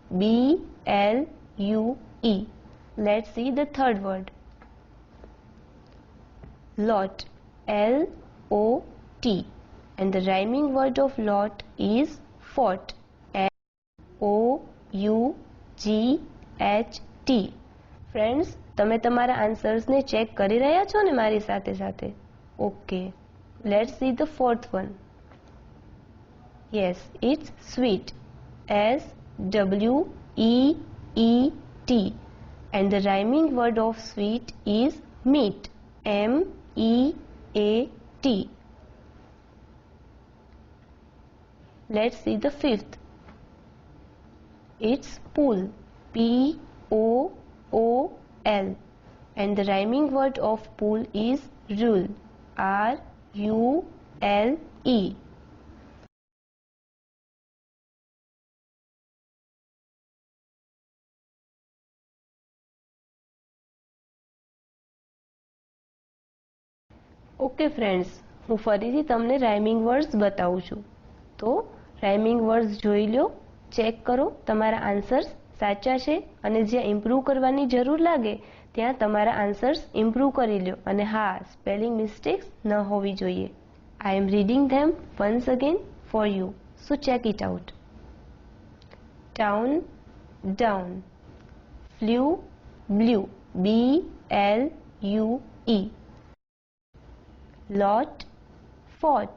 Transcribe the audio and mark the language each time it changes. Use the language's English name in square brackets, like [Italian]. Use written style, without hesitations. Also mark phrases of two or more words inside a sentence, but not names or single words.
[English] BLUE. Let's see the third word. Lot. LOT. And the rhyming word of lot is fort. FOUGHT. [Gujarati] ફ્રેન્ડ્સ, તમે તમારા આન્સર્સને ચેક કરી રહ્યા છો ને મારી સાથે સાથે? [English] Okay, let's see the fourth one. Yes, it's sweet. SWEET. And the rhyming word of sweet is meat. MEAT. Let's see the fifth. It's pool. POOL. And the rhyming word of pool is rule. RULE. [Gujarati] ઓકે ફ્રેન્ડ્સ, હું ફરીથી તમને [English] rhyming words [Gujarati] બતાવું છું. તો [English] rhyming words [Gujarati] જોઈ લો, ચેક કરો તમારા આન્સર્સ સાચા છે, અને જ્યાં ઇમ્પ્રૂવ કરવાની જરૂર લાગે ત્યાં તમારા આન્સર્સ ઇમ્પ્રૂવ કરી લો. અને હા, [English] spelling mistakes [Gujarati] ન હોવી જોઈએ. [English] I am reading them once again for you, so check it out. Town, down. Flew, blue. BLUE. Lot, fort.